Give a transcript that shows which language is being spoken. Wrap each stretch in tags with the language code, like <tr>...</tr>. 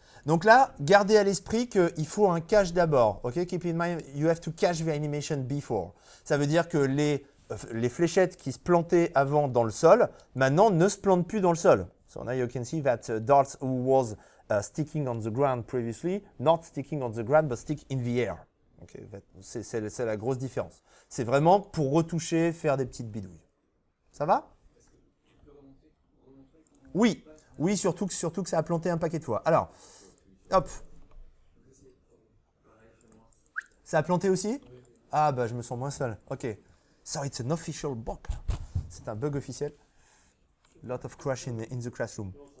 <fr>Donc là, gardez à l'esprit qu'il faut un cache d'abord.</fr> <en>Ok? Keep in mind, you have to cache the animation before.</en> <fr>Ça veut dire que les fléchettes qui se plantaient avant dans le sol, maintenant ne se plantent plus dans le sol.</fr> <en>So now you can see that darts who was sticking on the ground previously, not sticking on the ground, but stick in the air. Okay?</en> <fr>C'est la grosse différence. C'est vraiment pour retoucher, faire des petites bidouilles. Ça va? Oui. Oui, surtout que ça a planté un paquet de fois. Alors, hop. Ça a planté aussi? Ah, bah, je me sens moins seul.</fr> <en>OK. So, it's an official bug.</en> <fr>C'est un bug officiel.</fr> <en>Lot of crash in the classroom.</en>